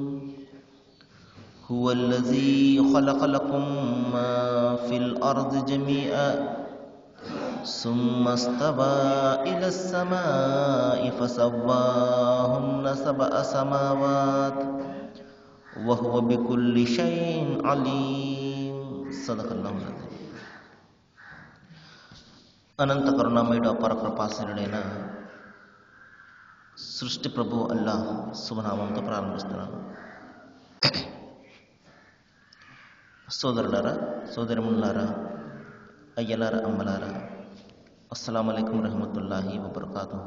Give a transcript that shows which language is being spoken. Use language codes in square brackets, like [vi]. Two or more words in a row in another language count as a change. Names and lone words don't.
[ar] هو الذي خلق لكم ما في الأرض جميعا ثم استوى إلى السماء فسواهن سبع سماوات وهو بكل شيء عليم. صدق الله العظيم. [te] అనంత కరుణామయుడు అపార కృపాశీలుడైన సృష్టి ప్రభు అల్లాహ్ శుభనామంతో ప్రారంభిస్తున్నాను. సోదరులారా, సోదరిములారా, అయ్యలారా, అమ్మలారా, [ar] السلام عليكم ورحمة الله وبركاته.